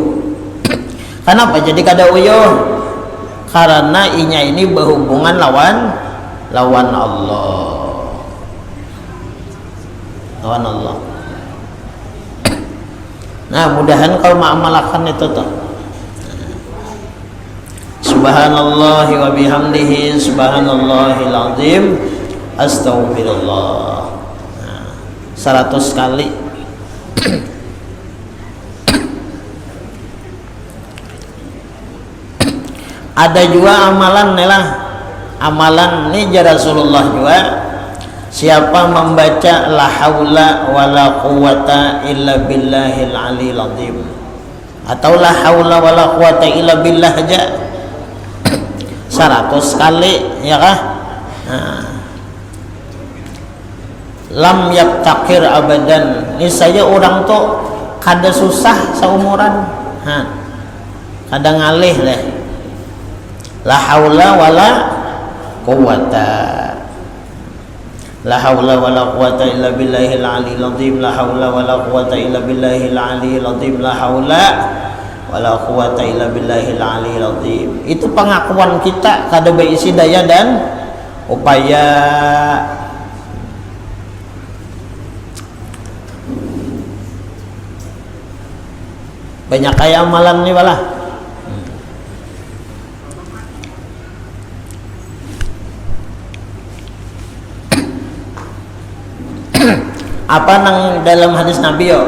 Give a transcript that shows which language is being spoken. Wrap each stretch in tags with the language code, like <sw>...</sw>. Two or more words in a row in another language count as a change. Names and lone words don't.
<bjn>Kenapa jadi kada uyuh? Karena inya ini berhubungan lawan Allah. Lawan Allah. Nah, mudahan kau mengamalkan itu tuh.</bjn> <ar>سبحان الله وبحمده سبحان الله العظيم أستغفر الله 100 kali.</ar> <bjn>Ada juga amalan amalan ini Rasulullah juga, siapa membaca</bjn> <ar>لا حول ولا قوة إلا بالله العلي العظيم</ar> <bjn>atau</bjn> <ar>لا حول ولا قوة إلا بالله</ar> <bjn>aja 100 kali ya kah?</bjn> <ar>لم يفتقر أبدا.</ar> <bjn>Ini saya orang tuh kada susah seumuran, kada ngalih deh.</bjn> <ar>لا حول ولا قوة، لا حول ولا قوة إلا بالله العلي العظيم، لا حول ولا قوة إلا بالله العلي العظيم، لا حول ولا قوة إلا بالله العلي العظيم.</ar> <bjn>Itu pengakuan kita kada berisi daya dan upaya. Banyak kayak amalan nih wala. Apa nang dalam hadis Nabi yo?</bjn>